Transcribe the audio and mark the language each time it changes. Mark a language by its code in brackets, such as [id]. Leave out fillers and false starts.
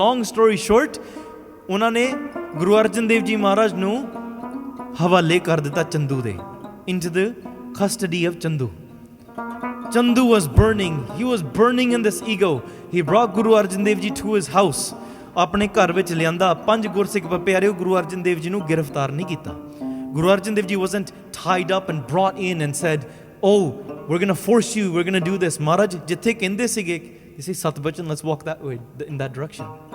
[en] Long story short, [pa] ਉਹਨਾਂ ਨੇ Guru Arjan Dev Ji Maharaj ਨੂੰ ਹਵਾਲੇ ਕਰ ਦਿੱਤਾ ਚੰਦੂ ਦੇ, [en] into the custody of Chandu. Chandu was burning. He was burning in this ego. He brought Guru Arjan Dev Ji to his house. [pa] ਆਪਣੇ ਘਰ ਵਿੱਚ ਲਿਆਂਦਾ. 5 ਗੁਰਸਿੱਖ ਪਿਆਰਿਓ Guru Arjan Dev Ji ਨੂੰ ਗ੍ਰਿਫਤਾਰ ਨਹੀਂ ਕੀਤਾ. [en] Guru Arjan Dev Ji wasn't tied up and brought in and said, oh, we're going to force you, we're going to do this. Maharaj, [pa] jithe kende sige, [en] you say, Sat Bachan, let's walk that way, in that direction.